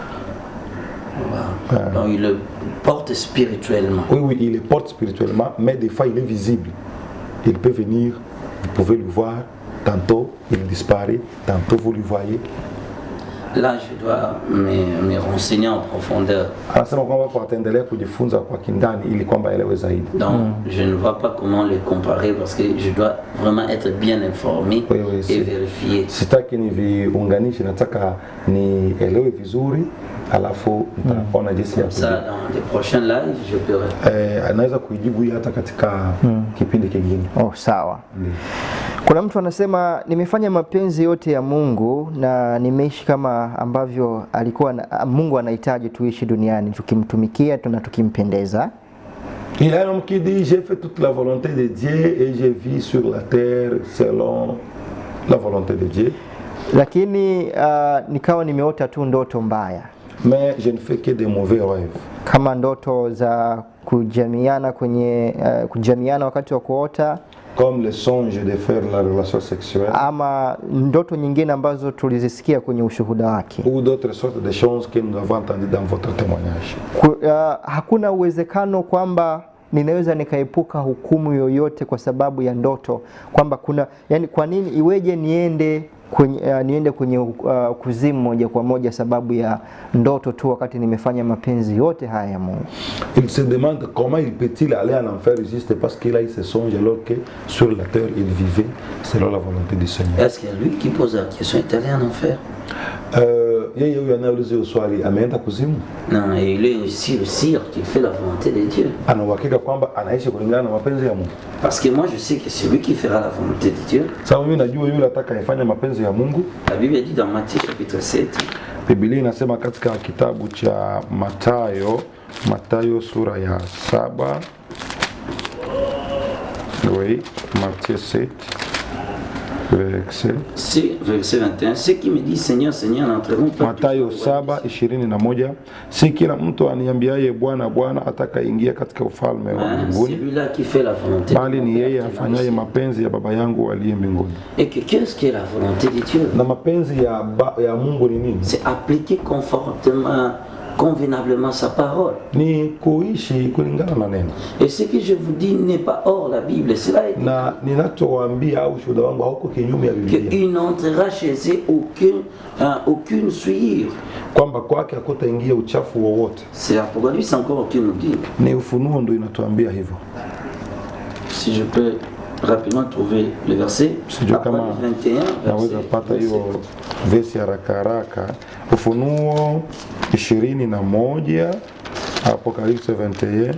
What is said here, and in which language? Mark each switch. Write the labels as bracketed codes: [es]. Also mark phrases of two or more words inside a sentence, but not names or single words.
[fr] Wow. Donc il le porte spirituellement. Oui, il le porte spirituellement, mais des fois il est visible. Il peut venir, vous pouvez le voir, tantôt il disparaît, tantôt vous le voyez. Là, je dois me renseigner en profondeur. [sw] Anasema kwamba kuendelea kujifunza kwa kindani ili kwamba elewe zaidi. [fr] Donc, je ne vois pas comment les comparer parce que je dois vraiment être bien informé et vérifier. [sw] Sitaki niviunganishe, nataka nielewe vizuri alafu nitaona jinsi ya [fr] ça dans les prochains lives je peux [sw] anaweza kuijibu hii hata katika kipindi kingine. Oh, sawa. Kuna mtu anasema nimefanya mapenzi yote ya Mungu na nimeishi kama ambavyo alikuwa Mungu anahitaji tuishi duniani, tukimtumikia na tukimpendeza. [fr] Il y a un homme qui dit j'ai fait toute la volonté de Dieu et je vis sur la terre selon la volonté de Dieu. [sw] Lakini nikawa nimeota tu ndoto mbaya. [fr] Mais je ne fais que des mauvais rêves. [sw] Kama ndoto za kujamiana kwenye kujamiana wakati wa kuota, [fr] comme le songe de faire la relation sexuelle, [sw] ama ndoto nyingine ambazo tulizisikia kwenye ushuhuda wake, [fr] ou d'autres sortes de choses que nous avons entendues dans votre témoignage. [sw] Hakuna uwezekano kwamba ninaweza nikaepuka hukumu yoyote kwa sababu ya ndoto, kwamba kuna yani kwa nini iweje niende kwenye kuzimu moja kwa moja sababu ya ndoto tu wakati nimefanya mapenzi yote haya ya Mungu. [fr] Il se demande comment il peut-il aller en enfer juste parce qu'il a eu ce songe alors que sur la terre il vivait selon la volonté du Seigneur. Est-ce que lui qui pose la question est allé en enfer? [sw] Yeye huyu anauliza swali ameenda kuzimu? [fr] Non, et il est aussi le sire qui fait la volonté de Dieu. [sw] Ana uhakika kwamba anaishi kulingana na mapenzi ya Mungu. [fr] Parce que moi je sais que c'est lui qui fera la volonté de Dieu. [sw] Sababu mimi najua yule atakayefanya mapenzi ya Mungu. [fr] La Bible dit dans Matthieu chapitre 7. [sw] Biblia inasema katika kitabu cha Mathayo sura ya 7. [fr] Oui, Matthieu 7. Verset 21. Ceux qui me disent Seigneur, Seigneur n'entreront pas. [sw] Mathayo 7:21. Si kila mtu aniambiaye Bwana Bwana atakaingia katika ufalme wa mbinguni, bali ni yeye afanyaye mapenzi ya Baba yangu aliye mbinguni. [fr] Et qu'est-ce que la volonté de Dieu? [sw] Na mapenzi ya Mungu ni nini? [fr] C'est appliquer convenablement sa parole. [sw] Ni kuishi kulingana na neno. [fr] Et ce que je vous dis n'est pas hors la Bible, cela est [sw] na ninachowaambia au shuhuda wangu hauko kinyume ya Biblia. [fr] Il n'entrera chez eux aucune souillure. [sw] Kwamba kwake hakutaingia uchafu wowote. [fr] C'est Apocalypse encore qui nous dit. [sw] Ni Ufunuo ndio inatuambia hivyo. [fr] Si je peux rapidement trouver le verset. [sw] Sijui kama naweza pata hiyo verse haraka haraka. Ufunuo 21, Apocalypse 21